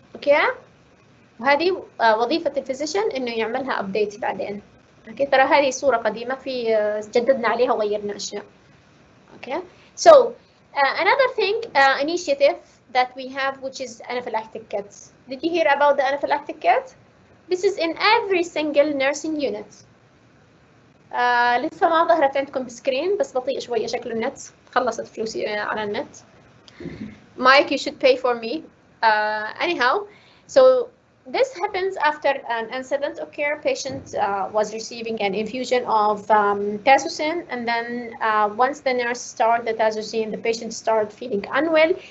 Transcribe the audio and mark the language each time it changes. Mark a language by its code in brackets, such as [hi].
[ar] اوكي؟ وهذه وظيفة الفيزيشن انه يعملها ابديت بعدين. اوكي؟ ترى هذه صورة قديمة في جددنا عليها وغيرنا اشياء. [en] Okay? So another thing initiative that we have which is anaphylactic kits. Did you hear about the anaphylactic kit? This is in every single nursing unit. [ar] لسه ما ظهرت عندكم بسكرين بس بطيء شوية شكل النت. خلصت فلوسي على النت. [en] Mike, you should pay for me. Anyhow, so this happens after an incident occurred. Patient was receiving an infusion of tazocine, and then once the nurse started the tazocine, the patient started feeling unwell.